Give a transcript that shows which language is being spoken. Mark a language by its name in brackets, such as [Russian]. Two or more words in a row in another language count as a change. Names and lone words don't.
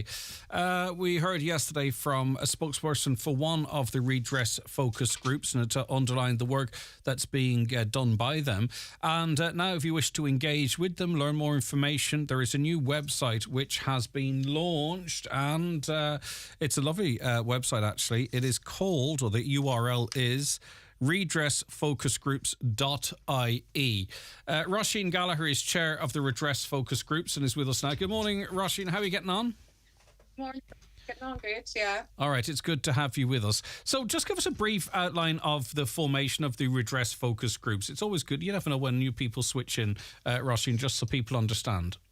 [English] We heard yesterday from a spokesperson for one of the redress focus groups, and it underlined the work that's being done by them. And now, if you wish to engage with them, learn more information, there is a new website which has been launched, and it's a lovely website, actually. It is called, or the URL is, redressfocusgroups.ie. Roisin Gallagher is chair of the Redress Focus Groups and is with us now. Good morning, Roisin. How are you getting on? Morning. Getting on great, yeah. All right, it's good to have you with us. So just give us a brief outline of the formation of the Redress Focus Groups. It's always good. You never know when new people switch in, Roisin, just so people understand.